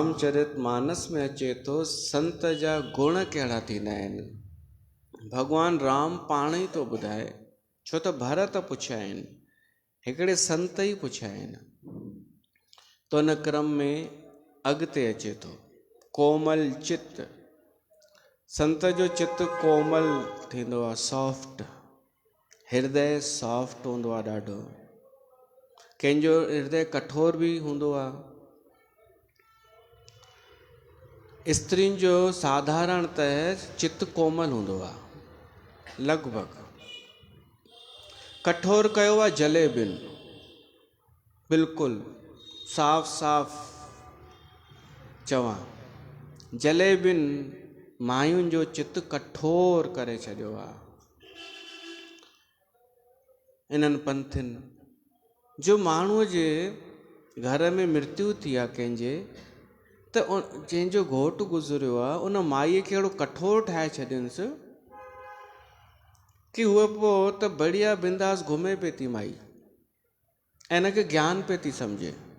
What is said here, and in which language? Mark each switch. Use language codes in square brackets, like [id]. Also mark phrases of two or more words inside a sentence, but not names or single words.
[sd] रामचरित मानस में अचे थो संत जा गुण कहिड़ा थींदा आहिनि। भॻवान राम पाण ई थो ॿुधाए, छो त भरत पुछिया आहिनि, हिकिड़े संत ई पुछिया आहिनि। तो इन क्रम में अॻिते अचे थो कोमल चित्त। संत जो चित्त कोमल थींदो आहे, सॉफ्ट, हृदय सॉफ्ट हूंदो आहे ॾाढो। कंहिंजो हृदय कठोर बि हूंदो आहे। स्त्रियुनि जो साधारणतः चित्त कोमल हूंदो आहे, लॻभॻि। कठोर कयो आहे जलेबियुनि, बिल्कुलु साफ़ साफ़ चवां, जलेबियुनि मायुनि जो चित्त कठोर करे छॾियो आहे। इन्हनि पंथियुनि जो माण्हूअ जे घर में मृत्यु थी आहे कंहिंजे, त जंहिंजो घोटु गुज़रियो आहे उन माईअ खे अहिड़ो कठोर ठाहे छॾियसि कि उहा पोइ त बढ़िया बिंदास घुमे पई थी माई, ऐं हिनखे ज्ञान पे थी सम्झे।